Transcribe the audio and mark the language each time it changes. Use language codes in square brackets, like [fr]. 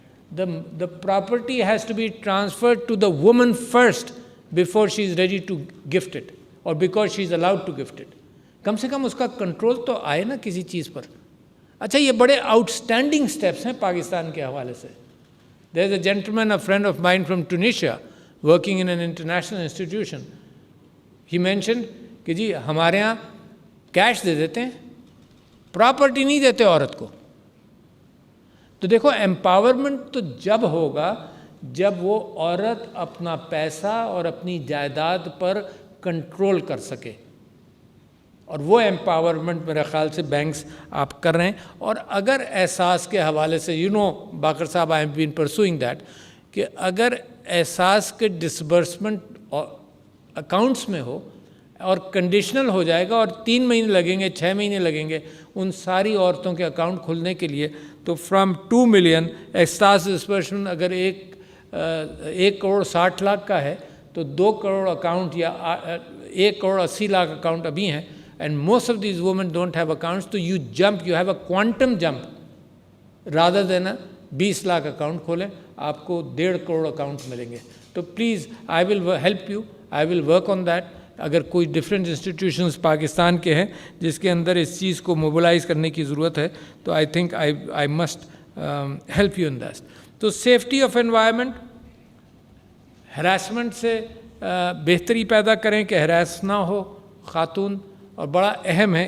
[en] the property has to be transferred to the woman first before she is ready to gift it, or because she is allowed to gift it. [ur] کم سے کم اس کا control تو آئے نا کسی چیز پر. اچھا, یہ بڑے آؤٹ اسٹینڈنگ اسٹیپس ہیں پاکستان کے حوالے سے. [en] there is a gentleman, a friend of mine from Tunisia, working in an international institution. he mentioned [ur] کہ جی ہمارے ہاں کیش دے دیتے ہیں, پراپرٹی نہیں دیتے عورت کو. تو دیکھو, ایمپاورمنٹ تو جب ہوگا جب وہ عورت اپنا پیسہ اور اپنی جائیداد پر کنٹرول کر سکے, اور وہ ایمپاورمنٹ میرے خیال سے بینکس آپ کر رہے ہیں. اور اگر احساس کے حوالے سے باقر صاحب, [en] I am been pursuing that, [ur] کہ اگر احساس کے ڈسبرسمنٹ اکاؤنٹس میں ہو اور کنڈیشنل ہو جائے گا اور 3 مہینے لگیں گے, 6 مہینے لگیں گے ان ساری عورتوں کے اکاؤنٹ کھلنے کے لیے, تو فرام 2 ملین احساس ڈسبرسمنٹ اگر 1 کروڑ 60 لاکھ کا ہے تو 2 کروڑ اکاؤنٹ یا 1 کروڑ 80 لاکھ اکاؤنٹ ابھی ہیں, [en] and most of these women don't have accounts, so you have a quantum jump rather than a [ur] 20 lakh account کھولیں, آپ کو 1.5 کروڑ اکاؤنٹ ملیں گے. [en] تو please I will help you, I will work on that. [ur] اگر کوئی ڈفرینٹ انسٹیٹیوشنز پاکستان کے ہیں جس کے اندر اس چیز کو موبلائز کرنے کی ضرورت ہے, تو [en] I think I must help you in that. [ur] تو سیفٹی آف انوائرمنٹ, ہراسمنٹ سے بہتری پیدا کریں کہ ہراس نہ ہو خاتون, اور بڑا اہم ہے.